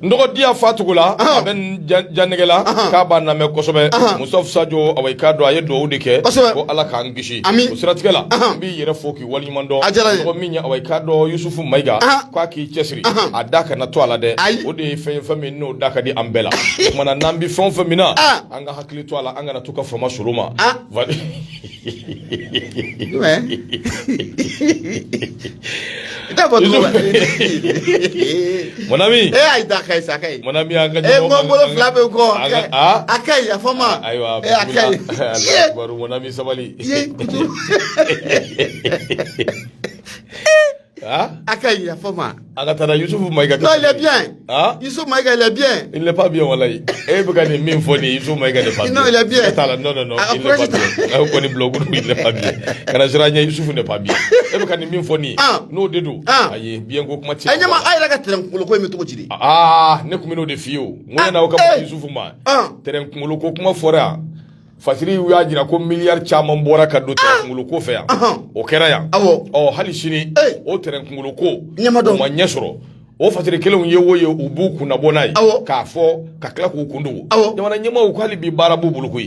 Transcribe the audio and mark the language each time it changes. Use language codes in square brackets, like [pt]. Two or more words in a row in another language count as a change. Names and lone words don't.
[bm] n dɔgɔ diya fatugu la a bɛ janɛgɛ la k'a b'a lamɛn kosɛbɛ Musa Sajo awɔ i k'a dɔn a ye duwawu de kɛ ko Ala k'an kisi o siratigɛ la n b'i yɛrɛ fo k'i waleɲuman dɔn mɔgɔ min ye awɔ i k'a dɔn Yusufu Maïga k'a k'i cɛsiri a da kana to a la dɛ o de ye fɛn ye fɛn min n'o da ka di an bɛɛ la o kumana n'an bɛ fɛn o fɛn min na an ka hakili to a la an kana to ka fama solo ma [fr] mon ami mon ami [bm] an ka bolo fila bɛ kɔ a ka ɲi a fɔ ma ayiwa a ka ɲi [fr] mon ami [bm] sabali a ka ɲi a fɔ ma a ka taa Yusufu Maïga [fr] non il est bien Yusufu Maïga il est bien il n'est pas bien wallahi [bm] e bɛ ka nin min fɔ nin [fr] Yusufu Maïga n'est pas bien non il est bien non il n'est pas bien [bm] a ko ni blog [fr] il n'est pas bien [bm] kana sira ɲɛ Yusufu [fr] n'est pas bien [bm] e bɛ ka nin min fɔ nin n'o de don ayi bien ko kuma ti a ɲɛma a yɛrɛ ka terrain kunkolo ko in bɛ cogo di de ne kun bɛ n'o de f'i ye o n ko yan'aw ka bɔ Yusufu ma terrain kunkolo ko kuma fɔra yan Fasiri y'a jira ko miliyari caman bɔra ka don terrain kunkolo ko fɛ yan o kɛra yan hali sini o terrain kunkolo ko o ma ɲɛ sɔrɔ o fasiri kelenw ye o ye u b'u kunna bɔ n'a ye k'a fɔ ka tila k'u kundogo jamana ɲɛmaaw ko hali bi baara b'u bolo koyi